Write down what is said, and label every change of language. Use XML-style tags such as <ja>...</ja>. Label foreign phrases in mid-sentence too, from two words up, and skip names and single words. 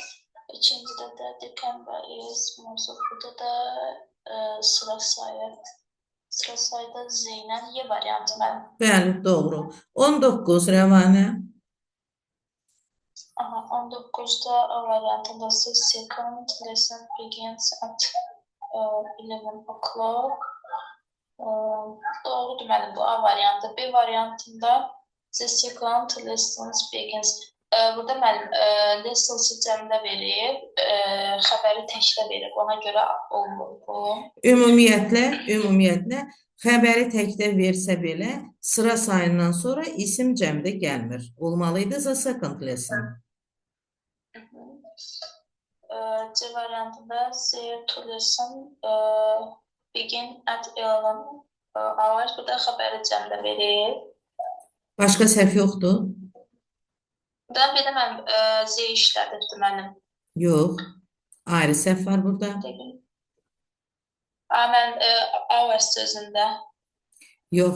<az>İkincidə də</az> <en>December is,</en> <az>burada da sıra sayıda Z ilə Y variantı mənim. Bəli, doğru. 19 Rəvanə. 19'da A variantında</az> <en>the second lesson begins at 11 o'clock.</en> <az>Doğrudur mənim bu A variantı.</az> <en>B variantında the second lessons begins.</en> <az>Burada mənim lessons cəmdə verib, xəbəri təkdə verib. Ona görə olmur bu. Ümumiyyətlə xəbəri təkdə versə belə sıra sayından sonra isim cəmdə gəlmir.</az> <en>Olmalıydı the second lesson. C variantında the two lesson begin at 11 hours.</en> <az>Burada xəbəri cəmdə verib. Başqa səhv yoxdur? Buradan bir də mən Z işlədibdir mənim. Yox. Ayrı səhv var burada. Mən hours sözündə. Yox.</az>